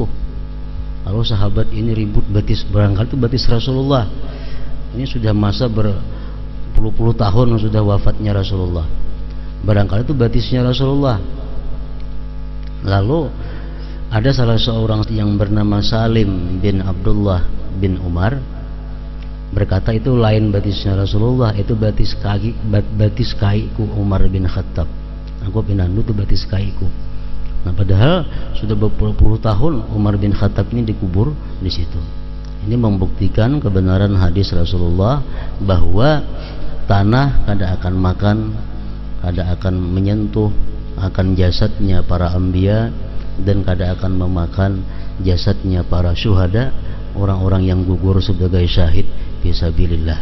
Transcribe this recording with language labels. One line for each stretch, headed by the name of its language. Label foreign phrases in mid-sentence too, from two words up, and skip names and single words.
Banjar: Lalu sahabat ini ribut, batis barangkali itu batis Rasulullah.
Indonesian: Ini sudah masa berpuluh-puluh tahun sudah wafatnya Rasulullah.
Banjar: Barangkali itu batisnya Rasulullah. Lalu ada salah seorang yang bernama Salim bin Abdullah bin Umar berkata, itu lain batisnya Rasulullah, itu batis kakiku Umar bin Khattab. Aku pinandu itu batis kakiku.
Indonesian: Nah, padahal sudah berpuluh tahun Umar bin Khattab ini dikubur di situ. Ini membuktikan kebenaran hadis Rasulullah bahwa tanah kada akan makan, kada akan menyentuh akan jasadnya para anbiya, dan kada akan memakan jasadnya para syuhada, orang-orang yang gugur sebagai syahid fisabilillah.